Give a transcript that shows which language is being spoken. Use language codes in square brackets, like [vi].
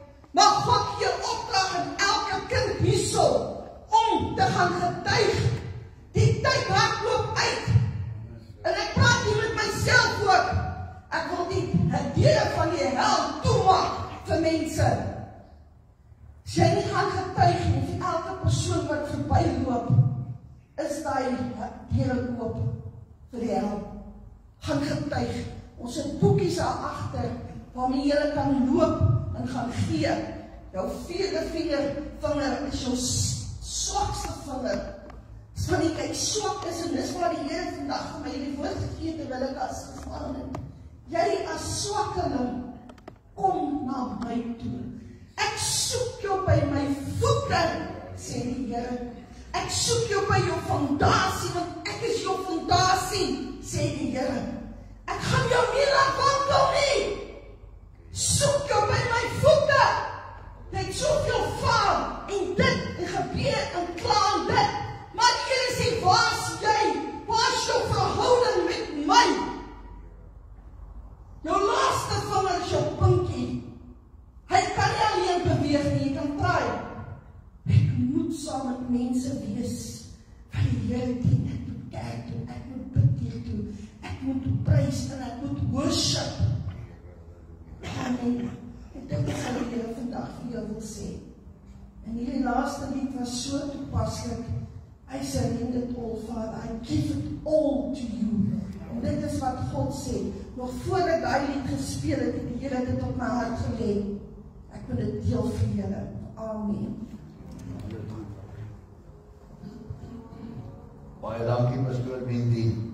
[af] Maar God gee opdrag aan elke kind hierso, om te gaan getuig. Die tyd hardloop uit. En ek praat hier met myself ook. Ek wil die deure van die hel toemaak vir mense. As jy nie gaan getuig nie, vir elke persoon wat verbyloop, is daai deure oop vir die hel. Gaan getuig. Ons het boekies daar agter, waarmee jy kan loop en gaan gee. Jou vierde vinger is jou swakste vinger. As van die kyk swak is, en dis waar die Here vandag vir my die woord gegee terwyl ek as gevangene. Jy as swakkeling, kom na my toe. Ek soek jou by my voete, sê die Here. Ek soek jou by jou fondasie, want ek is jou fondasie, sê die Here. Ek gaan jou nie laat wandel nie. Soek jou by my voete. Jy het soveel faal en dit en gebeur en klaar en dit. Maar die Here sê, waar is jy? Waar is jou verhouding met my? Jou laaste vinger is jou pinkie. Hy kan nie alleen beweeg nie, jy kan probeer. Ek moet saam met mense wees, wat die Here dien, ek moet kerk toe, ek moet bid hier toe, ek moet prys en ek moet worship. Amen. En dit is wat die Here vandag vir jou wil sê. En hierdie laaste lied was so toepaslik. [en] I surrender it all, Father, I give it all to you. [af] En dit is wat God sê. Nog voordat hy lied gespeel het, het die Here dit op my hart gelê. Ek wil dit deel vir julle. Amen. Baie dankie, Pastoor Mindy.